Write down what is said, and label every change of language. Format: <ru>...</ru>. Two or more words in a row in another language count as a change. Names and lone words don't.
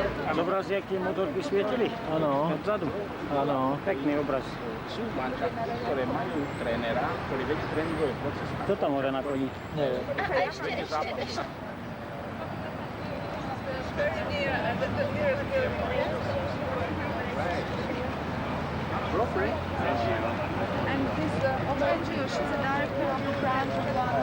<sk>Zobrazí, jak tie motorky svietili? Áno. Odzadu. Áno. Pekný obraz. Sú mančafty, ktoré majú trénera, ktorý vedie tréningové procesy. Kto tam hore na koni? Neviem. Ešte.</sk> <en>And this Obanjo, she's a director of the branch of</en>